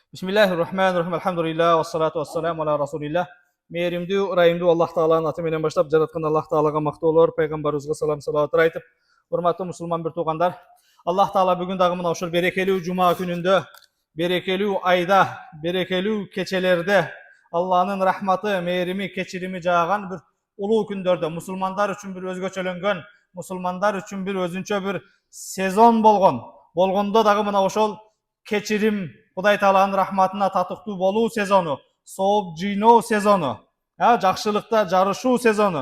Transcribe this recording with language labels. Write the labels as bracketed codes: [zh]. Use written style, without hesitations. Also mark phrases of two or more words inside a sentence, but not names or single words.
[ar] Bismillahirrahmanirrahim. الحمد لله والصلاة والسلام على رسول الله. [ky] Mehrimdүү, ырайымдуу Allah Taalанын аты менен баштап, жараткан Allah Таалага мактоолор, пайгамбарыбызга салам салаваттар айтып, урматтуу мусулман бир туугандар, Allah Таала бүгүн дагы мына ушул берекелүү жума күнүндө, берекелүү айда, берекелүү кечелерде Алланын рахматы, мээрими, кечирими жааган бир улуу күндөрдө мусулмандар үчүн бир өзгөчөлөнгөн, мусулмандар үчүн бир өзүнчө бир сезон болгондо дагы мына ошол кечирим, Кудай Тааланын рахматына татыктуу болуу сезону, сооп жыйноо сезону, жакшылыкта жарышуу сезону.